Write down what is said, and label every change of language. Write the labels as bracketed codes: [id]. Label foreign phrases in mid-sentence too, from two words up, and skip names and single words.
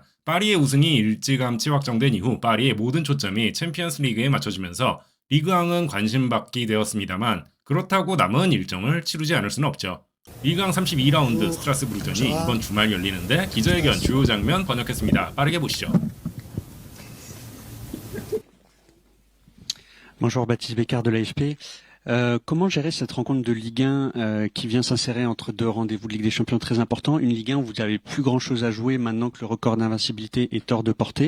[ko] 파리의 우승이 일찌감치 확정된 이후 파리의 모든 초점이 챔피언스 리그에 맞춰지면서 리그앙은 관심받기 되었습니다만 그렇다고 남은 일정을 치르지 않을 수는 없죠. 리그앙 32라운드 스트라스부르전이 이번 주말 열리는데 기자회견 주요 장면 번역했습니다. 빠르게 보시죠. [fr] Bonjour, Baptiste Bécard de l'AFP. Comment gérer cette rencontre de Ligue 1 qui vient s'insérer entre deux rendez-vous de Ligue des Champions très importants? Une Ligue 1 où vous n'avez plus grand-chose à jouer maintenant que le record d'invincibilité est hors de portée.